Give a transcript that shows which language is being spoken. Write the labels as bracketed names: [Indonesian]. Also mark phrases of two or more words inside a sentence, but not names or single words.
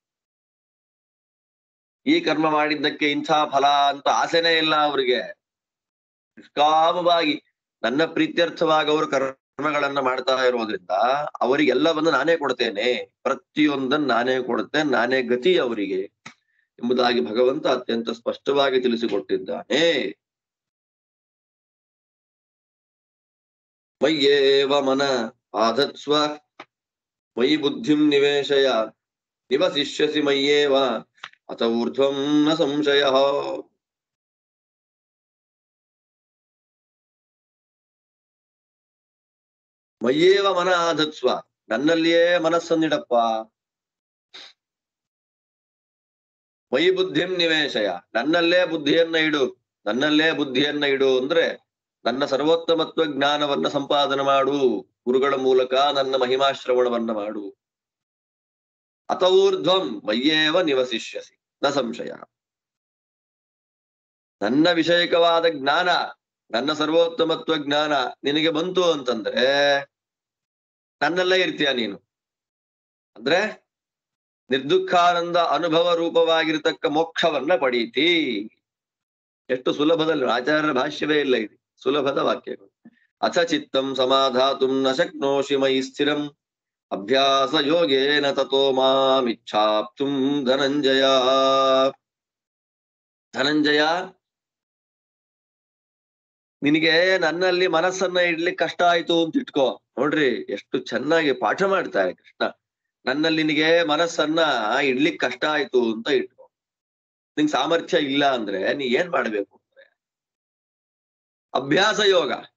[Kannada] ಈ ಕರ್ಮ ಮಾಡಿದ್ದಕ್ಕೆ ಇಂಥ ಫಲ ಅಂತ ಆಸೆನೇ ಇಲ್ಲ ಅವರಿಗೆ. ನಿಷ್ಕಾಮವಾಗಿ ನನ್ನ ಪ್ರೀತ್ಯರ್ಥವಾಗಿ ಅವರು ಕರ್ಮಗಳನ್ನ ಮಾಡ್ತಾ ಇರೋದ್ರಿಂದ ಅವರಿಗೆಲ್ಲವನ್ನು ನಾನೇ ಕೊಡ್ತೇನೆ, ಪ್ರತಿಯೊಂದನ್ನು ನಾನೇ ಕೊಡುತ್ತೇನೆ, ನಾನೇ ಗತಿ ಅವರಿಗೆ ಎಂಬುದಾಗಿ ಭಗವಂತ ಅತ್ಯಂತ ಸ್ಪಷ್ಟವಾಗಿ ತಿಳಿಸಿಕೊಟ್ಟಿದ್ದಾನೆ. [Sanskrit] ಮಯ್ಯೇವ ಮನ ಆಧತ್ಸ್ವ ಮಯಿ ಬುದ್ಧಿಂ ನಿವೇಶಯ ನಿವಸಿಷ್ಯಸಿ ಮಯ್ಯೇವ ಅಥ ಊರ್ಧ್ವಂ ನ ಸಂಶಯ. ಮಯ್ಯೇವ ಮನ ಆಧತ್ಸ್ವ, [Kannada] ನನ್ನಲ್ಲಿಯೇ ಮನಸ್ಸನ್ನಿಡಪ್ಪ. [Sanskrit] ಮಯಿ ಬುದ್ಧಿಂ ನಿವೇಶಯ, [Kannada] ನನ್ನಲ್ಲೇ ಬುದ್ಧಿಯನ್ನ ಇಡು. ನನ್ನಲ್ಲೇ ಬುದ್ಧಿಯನ್ನ ಇಡು ಅಂದ್ರೆ ನನ್ನ ಸರ್ವೋತ್ತಮತ್ವ ಜ್ಞಾನವನ್ನ ಸಂಪಾದನೆ ಮಾಡು, ಗುರುಗಳ ಮೂಲಕ ನನ್ನ ಮಹಿಮಾಶ್ರವಣವನ್ನ ಮಾಡು. [Sanskrit] ಅಥ ಊರ್ಧ್ವಂ ಮಯ್ಯೇವ ನಿವಸಿಷ್ಯಸಿ ನ ಸಂಶಯ. [Kannada] ನನ್ನ ವಿಷಯಕವಾದ ಜ್ಞಾನ, ನನ್ನ ಸರ್ವೋತ್ತಮತ್ವ ಜ್ಞಾನ ನಿನಗೆ ಬಂತು ಅಂತಂದ್ರೆ ನನ್ನಲ್ಲೇ ಇರ್ತೀಯ ನೀನು. ಅಂದ್ರೆ ನಿರ್ದುಃಖಾನಂದ ಅನುಭವ ರೂಪವಾಗಿರ್ತಕ್ಕ ಮೋಕ್ಷವನ್ನ ಪಡೀತಿ. ಎಷ್ಟು ಸುಲಭದಲ್ಲಿ, ಆಚಾರ್ಯರ ಭಾಷ್ಯವೇ ಇಲ್ಲ ಇದು, ಸುಲಭದ ವಾಕ್ಯಗಳು. [Sanskrit] ಅಥ ಚಿತ್ತಂ ಸಮಾಧಾತುಂ ನ ಶಕ್ನೋಷಿ ಮಯಿ ಸ್ಥಿರಂ ಅಭ್ಯಾಸ ಯೋಗೇನ ತತೋ ಮಾಮಿಚ್ಛಾಪ್ತುಂ ಧನಂಜಯ. [Kannada] ಧನಂಜಯ, ನಿನಗೆ ನನ್ನಲ್ಲಿ ಮನಸ್ಸನ್ನ ಇಡ್ಲಿಕ್ಕೆ ಕಷ್ಟ ಆಯ್ತು ಅಂತ ಇಟ್ಕೋ. ನೋಡ್ರಿ ಎಷ್ಟು ಚೆನ್ನಾಗಿ ಪಾಠ ಮಾಡ್ತಾರೆ ಕೃಷ್ಣ. ನನ್ನಲ್ಲಿ ನಿನಗೆ ಮನಸ್ಸನ್ನ ಇಡ್ಲಿಕ್ಕೆ ಕಷ್ಟ ಆಯ್ತು ಅಂತ ಇಟ್ಕೋ. ನಿಂಗೆ ಸಾಮರ್ಥ್ಯ ಇಲ್ಲ ಅಂದ್ರೆ ನೀ ಏನ್ ಮಾಡ್ಬೇಕು ಅಂದ್ರೆ ಅಭ್ಯಾಸ ಯೋಗ.